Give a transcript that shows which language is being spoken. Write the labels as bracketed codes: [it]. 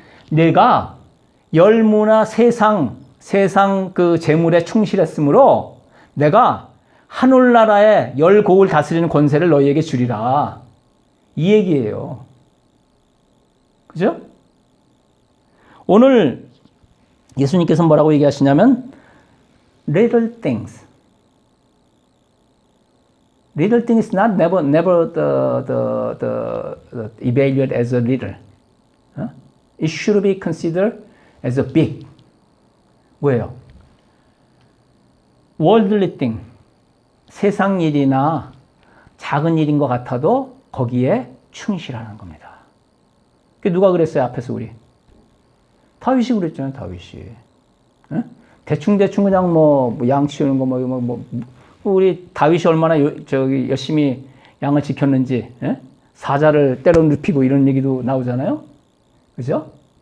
[ko] 내가 10문화 세상 그 재물에 충실했으므로 내가 하늘나라에 10고을 다스리는 권세를 너희에게 주리라. 이 얘기예요. 그죠? 오늘 예수님께서 뭐라고 얘기하시냐면 [en] little things. Little thing is not never the evaluated as a little. It should be considered as a big. [ko] 뭐예요? [en] worldly thing. [ko] 세상 일이나 작은 일인 것 같아도 거기에 충실하는 겁니다. 누가 그랬어요? 앞에서 우리. 다윗이 그랬잖아요. 다윗이. 대충 그냥 양 치우는 거 우리 다윗이 얼마나 열심히 양을 지켰는지 사자를 때려 눕히고 이런 얘기도 나오잖아요. 그죠?